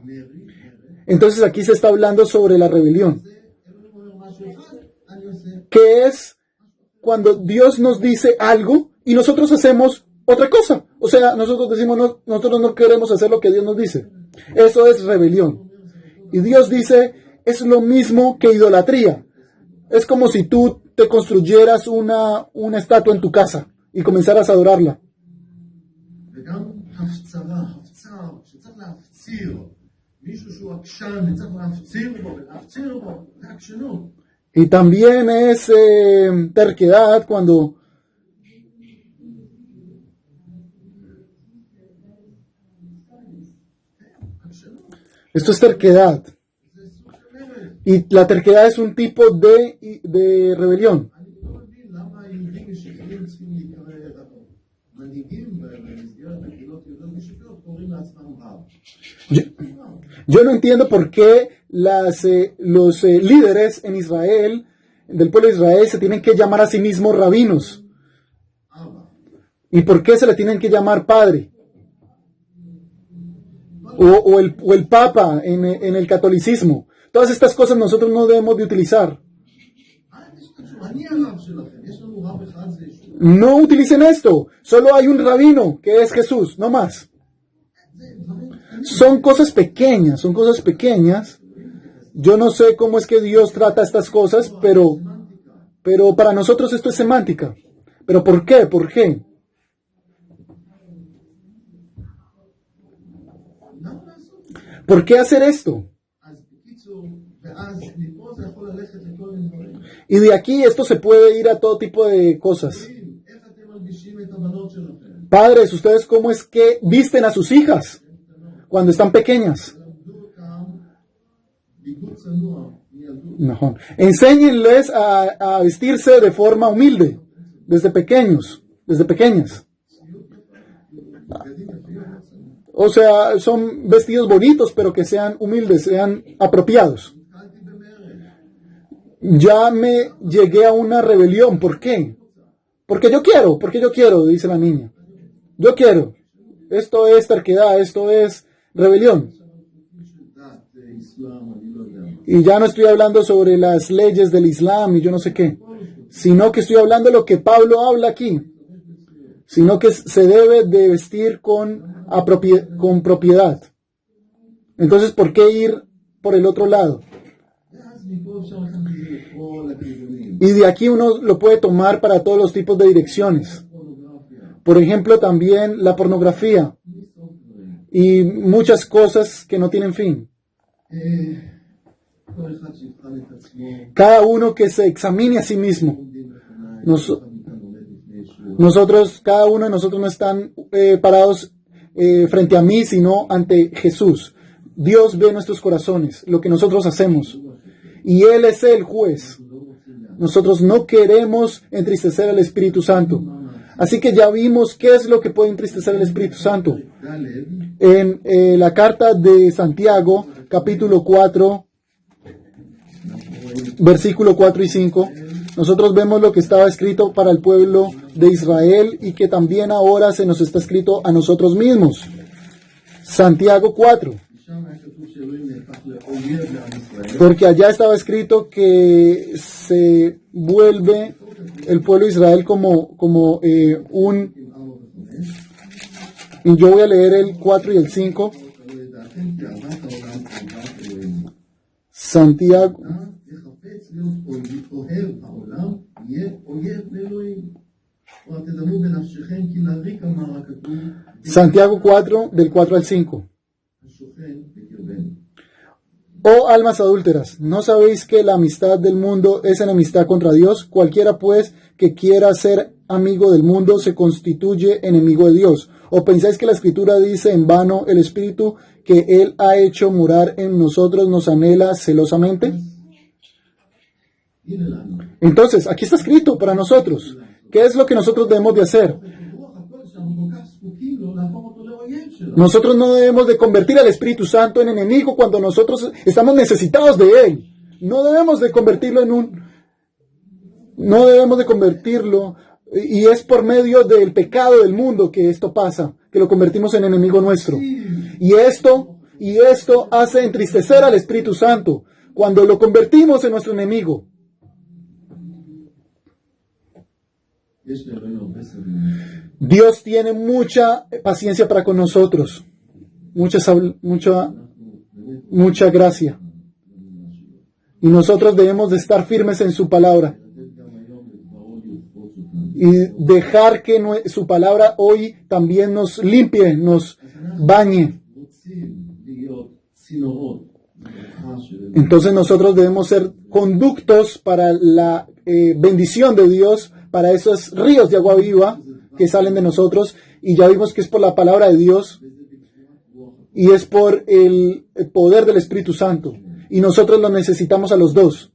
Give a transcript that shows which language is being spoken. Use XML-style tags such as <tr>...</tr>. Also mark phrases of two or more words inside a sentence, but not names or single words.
<es>Entonces aquí se está hablando sobre la rebelión, que es cuando Dios nos dice algo y nosotros hacemos otra cosa. O sea, nosotros decimos, no, nosotros no queremos hacer lo que Dios nos dice. Eso es rebelión. Y Dios dice, es lo mismo que idolatría. Es como si tú te construyeras una estatua en tu casa y comenzaras a adorarla.</es> <he>וגם הפצרה, הפצר, שצריך להפציר, מישהו שהוא עקשן וצריך להפציר בו, ולהפציר בו, זה עקשנות.</he> <es>Y también es terquedad cuando esto es terquedad. Y la terquedad es un tipo de rebelión.</es> <he>אני לא מבין למה היהודים משיחיים צריכים להיקרא מנהיגים במסגרת הקהילות יהודיות משיחיות קוראים לעצמם רב.</he> <es>Yo no entiendo por qué los líderes en Israel, del pueblo de Israel, se tienen que llamar a sí mismos rabinos.</es> <he>אבא.</he> <es>¿Y por qué se le tienen que llamar padre? O el papa en el catolicismo. Todas estas cosas nosotros no debemos de utilizar.</es> <he>אני הרב שלכם, יש לנו רב אחד זה ישוע.</he> <es>No utilicen esto. Solo hay un rabino, que es Jesús, no más. Son cosas pequeñas, son cosas pequeñas. Yo no sé cómo es que Dios trata estas cosas, pero para nosotros esto es semántica. ¿Pero por qué? ¿Por qué?</es> <he>למה לעשות?</he> <es>¿Por qué hacer esto?</es> <he>אז בקיצור, ואז מפה זה יכול ללכת לכל מיני דברים.</he> <es>Y de aquí esto se puede ir a todo tipo de cosas.</es> <he>איך אתם מלבישים את הבנות שלכם?</he> <es>Padres, ¿ustedes cómo es que visten a sus hijas cuando están pequeñas?</es> <he>למדו אותם ביגוד צנוע מילדות.</he> <es>No. Enséñenles a vestirse de forma humilde, desde pequeños, desde pequeñas.</es> <he>בגדים יפים וצנוע.</he> <es>O sea, son vestidos bonitos, pero que sean humildes, sean apropiados.</es> <he>נתקלתי במרד.</he> <es>Ya me llegué a una rebelión. ¿Por qué? Porque yo quiero, dice la niña. Yo quiero. Esto es terquedad, esto es rebelión.</es> <he>דת, אסלאם, אני לא יודע מה.</he> <es>Y ya no estoy hablando sobre las leyes del Islam y yo no sé qué, sino que estoy hablando de lo que Pablo habla aquí, sino que se debe de vestir con propiedad. Entonces, ¿por qué ir por el otro lado?</es> <he>ואז מפה אפשר לקחת את זה לכל הכיוונים.</he> <es>Y de aquí uno lo puede tomar para todos los tipos de direcciones.</es> <he>פורנוגרפיה.</he> <es>Por ejemplo, también la pornografía y muchas cosas que no tienen fin.</es> <he>כל אחד שיבחן את עצמו,</he> <es>Cada uno que se examine a sí mismo.</es> <he>עומדים לפניי,</he> <es>Nos-</es> <he>כל אחד מאיתנו עומד לפני ישוע.</he> <es>Nosotros, cada uno de nosotros no están parados frente a mí, sino ante Jesús. Dios ve nuestros corazones, lo que nosotros hacemos. Y Él es el juez. Nosotros no queremos entristecer al Espíritu Santo. Así que ya vimos qué es lo que puede entristecer al Espíritu Santo.</es> <he>ד'</he> <es>En la carta de Santiago, capítulo 4, versículo 4 y 5, nosotros vemos lo que estaba escrito para el pueblo de Israel y que también ahora se nos está escrito a nosotros mismos. Santiago 4,</es> <he>שם היה כתוב שאלוהים נהפך לאויב לעם ישראל.</he> <es>porque allá estaba escrito que se vuelve el pueblo de Israel como un... Y yo voy a leer el 4 y el 5.</es> <he>אבל לדעתכם תאוות העולם</he> <es>Santiago,</es> <he>וחפץ להיות אוהב העולם, יהיה אויב לאלוהים. ותדמו בנפשכם כי לריק אמר הכתוב,</he> <es>Santiago 4, del 4 al 5.</es> <he>השוכן בקרבנו.</he> <es>Oh almas adúlteras, ¿no sabéis que la amistad del mundo es enemistad contra Dios? Cualquiera pues que quiera ser amigo del mundo se constituye enemigo de Dios. ¿O pensáis que la Escritura dice en vano el Espíritu que Él ha hecho morar en nosotros nos anhela celosamente?</es> <he>הנה לנו.</he> <es>Entonces, aquí está escrito para nosotros. ¿Qué es lo que nosotros debemos de hacer?</es> <he>רוח הקודש שאנחנו כל כך זקוקים לו, להפוך אותו לאויב שלנו.</he> <es>Nosotros no debemos de convertir al Espíritu Santo en enemigo cuando nosotros estamos necesitados de Él. No debemos de convertirlo no debemos de convertirlo, y es por medio del pecado del mundo que esto pasa, que lo convertimos en enemigo nuestro. Y esto hace entristecer al Espíritu Santo cuando lo convertimos en nuestro enemigo.</es> <he>יש לאלוהינו הרבה סבלנות.</he> <es>Dios tiene mucha paciencia para con nosotros, mucha gracia. Y nosotros debemos de estar firmes en su palabra y dejar que su palabra hoy también nos limpie, nos bañe.</es> <he>רוצים להיות צינורות לברכה של</he> <es>Entonces nosotros debemos ser conductos para la bendición de Dios, para esos ríos de agua viva que salen de nosotros, y ya vimos que es por la palabra de Dios y es por el poder del Espíritu Santo, y nosotros lo necesitamos a los dos.</es>